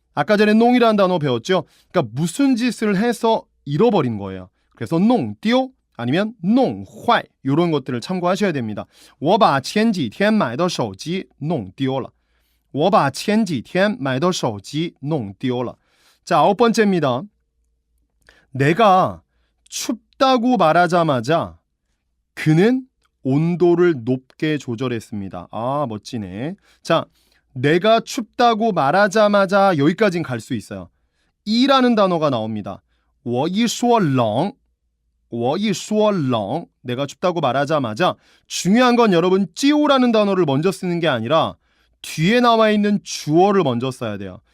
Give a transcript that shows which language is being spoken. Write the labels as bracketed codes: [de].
[ko] 아까 전에 농이라는 단어 배웠죠? 그러니까 무슨 짓을 해서 잃어버린 거예요. 그래서 弄丢 아니면 弄坏 이런 것들을 참고하셔야 됩니다. [zh] 我把前几天买的手机弄丢了.我把前几天买的手机弄丢了. [ko] 자, 9번째입니다. 내가 춥다고 말하자마자 그는 온도를 높게 조절했습니다. 아, 멋지네. 자, 내가 춥다고 말하자마자 여기까지는 갈 수 있어요. 이라는 단어가 나옵니다. [zh] 我一说冷我一说冷 [ko] 내가 춥다고 말하자마자 중요한 건 여러분 찌오라는 단어를 먼저 쓰는 게 아니라 뒤에 나와 있는 주어를 먼저 써야 돼요.